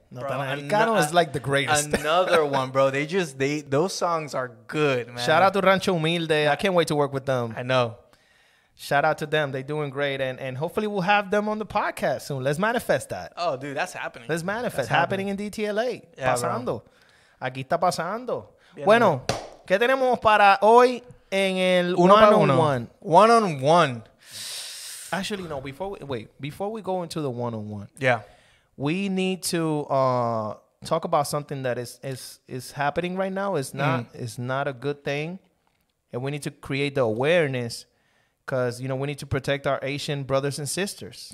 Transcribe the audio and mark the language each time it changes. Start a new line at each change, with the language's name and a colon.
English: Natanael Cano is like the greatest. Another one, bro. Those songs are good, man. Shout out to Rancho Humilde. I can't wait to work with them. I know. Shout out to them. They're doing great. And hopefully we'll have them on the podcast soon. Let's manifest that. Oh, dude, that's happening. Let's manifest. Happening in DTLA. Yeah,
Spanish: pasando.
English: Bro.
Spanish: Aquí está pasando. Bien, bueno, ¿qué tenemos para hoy en el one-on-one?
English: One-on-one. Actually, no. Before we go into the one-on-one. Yeah. We need to talk about something that is happening right now. It's not a good thing. And we need to create the awareness because, we need to protect our Asian brothers and sisters.